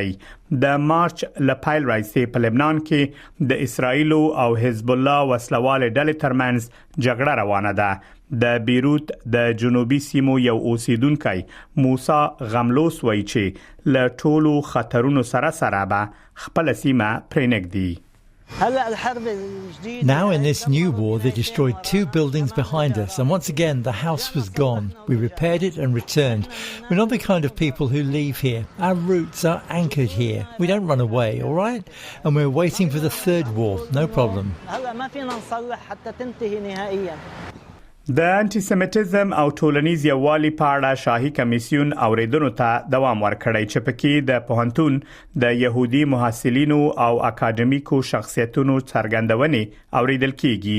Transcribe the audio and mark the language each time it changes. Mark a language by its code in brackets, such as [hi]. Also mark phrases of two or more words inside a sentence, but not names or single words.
[ps] د مارچ لپایل راځي په لبنان کې د اسرایل او حزب الله وسلواله ډلې ترمنځ جګړه روانه ده. د بیروت د جنوبي سیمو یو اوسیدونکو موسی غملوس وایي چې له ټولو خطرونو سره به خپل سیمه پرېنګدي. [en] Now in this new war they destroyed 2 buildings behind us and once again the house was gone. We repaired it and returned. We're not the kind of people who leave here. Our roots are anchored here. We don't run away, all right? And we're waiting for the third war, no problem. [ps] د انټي سیمیټیزم او ټولنیز یووالي په اړه شاهي کمیسیون اوریدونو ته دوام ورکړی چې پکې د پوهنتون د يهودي محصلینو او اکاډمیکو شخصیتونو څرګندونې اوریدل کیږي.